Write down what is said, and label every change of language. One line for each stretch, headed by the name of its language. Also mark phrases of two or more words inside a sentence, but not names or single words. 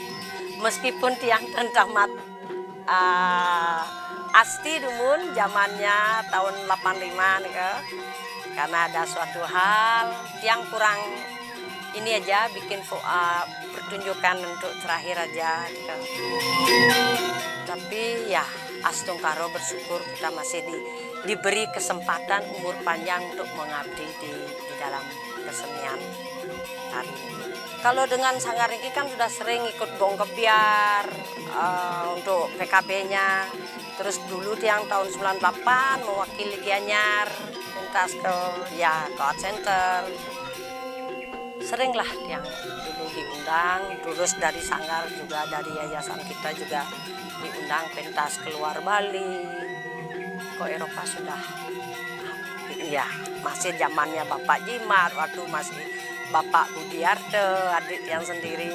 Indonesian: Meskipun tiang dan tamat asti dumun zamannya tahun 85 nih, karena ada suatu hal tiang kurang ini aja bikin pertunjukan untuk terakhir aja gitu. Tapi ya astung karo bersyukur kita masih diberi kesempatan umur panjang untuk mengabdi di dalam kesenian tari. Kalau dengan sanggar ini kan sudah sering ikut gong kebiar untuk PKB-nya. Terus dulu tiang tahun 98 mewakili Gianyar, pentas ke Art Center. Seringlah tiang dulu diundang, terus dari sanggar juga, dari yayasan kita juga diundang pentas keluar Bali. Ke Eropa sudah, ya masih zamannya Bapak Jimar, waktu masih Bapak Budiarte, adik yang sendiri.